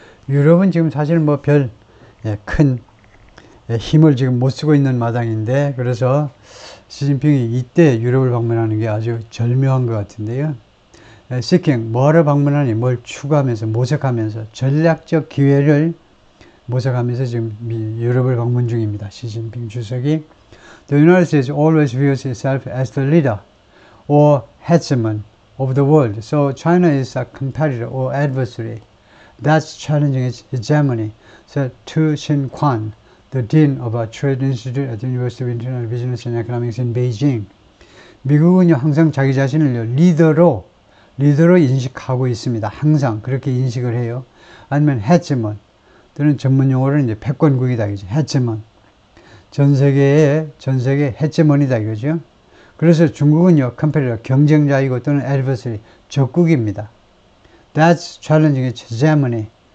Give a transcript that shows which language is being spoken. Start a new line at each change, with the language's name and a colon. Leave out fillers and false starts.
Korean: 유럽은 지금 사실 뭐 별 큰 힘을 지금 못 쓰고 있는 마당인데, 그래서 시진핑이 이때 유럽을 방문하는 게 아주 절묘한 것 같은데요. 시킹, 뭐하러 방문하니, 뭘 추구하면서, 모색하면서, 전략적 기회를 모색하면서 지금 유럽을 방문 중입니다. 시진핑 주석이.
English: The United States always views itself as the leader or hegemon of the world. So China is a competitor or adversary that's challenging its hegemony, said Tu Xin-Quan, the dean of a trade institute at the University of International Business and Economics in Beijing.
Korean: 미국은요, 항상 자기 자신을 리더로 인식하고 있습니다. 항상 그렇게 인식을 해요. 아니면 헤지먼, 또는 전문 용어로는 이제 패권국이다, 이거죠. 헤지먼. 전 세계 헤지먼이다, 이거죠. 그래서 중국은요, 컴페리터, 경쟁자이고 또는 adversary, 적국입니다.
English: That's challenging its hegemony.